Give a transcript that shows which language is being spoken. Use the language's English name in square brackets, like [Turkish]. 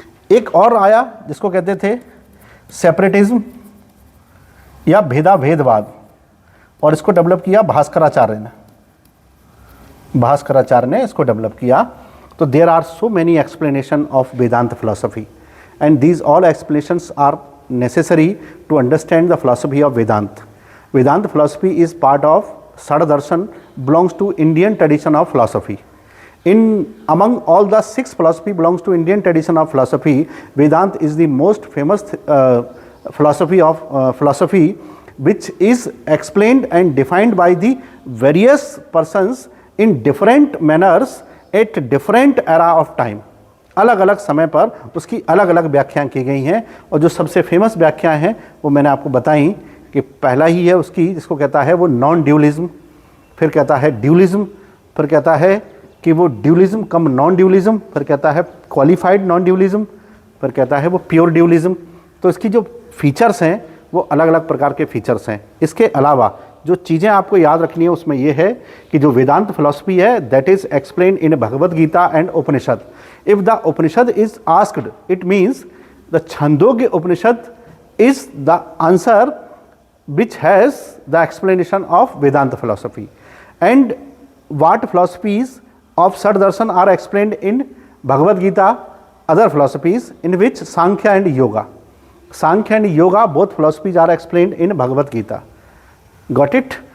[Hindi] एक और आया जिसको कहते थे सेपरेटिज्म या भेदाभेदवाद, और इसको डेवलप किया भास्कराचार्य ने, भास्कराचार्य ने इसको डेवलप किया। [English] तो there are so many explanation of Vedanta philosophy, and these all explanations are necessary to understand the philosophy of Vedanta. Vedanta philosophy is part of Sada Darshan, belongs to Indian tradition of philosophy. Among all the 6 philosophy belongs to Indian tradition of philosophy, Vedanta is the most famous philosophy which is explained and defined by the various persons in different manners at different era of time. [Hindi] अलग अलग समय पर उसकी अलग अलग व्याख्याएं की गई हैं, और जो सबसे फेमस व्याख्याएं हैं वो मैंने आपको बताई कि पहला ही है उसकी, जिसको कहता है वो नॉन ड्यूलिज्म, फिर कहता है ड्यूलिज्म, फिर कहता है कि वो ड्यूलिज्म कम नॉन ड्यूलिज्म, फिर कहता है क्वालिफाइड नॉन ड्यूलिज्म, फिर कहता है वो प्योर ड्यूलिज्म। तो इसकी जो फीचर्स हैं वो अलग अलग प्रकार के फीचर्स हैं। इसके अलावा जो चीज़ें आपको याद रखनी है उसमें ये है कि जो वेदांत फिलॉसफी है [English] That is explained in Bhagavad Gita and Upanishad. If the Upanishad is asked, it means the Chandogya Upanishad is the answer which has the explanation of Vedanta philosophy, and what philosophies of Sat Darshan are explained in Bhagavad Gita, other philosophies in which Sankhya and Yoga, both philosophies are explained in Bhagavad Gita. Got it?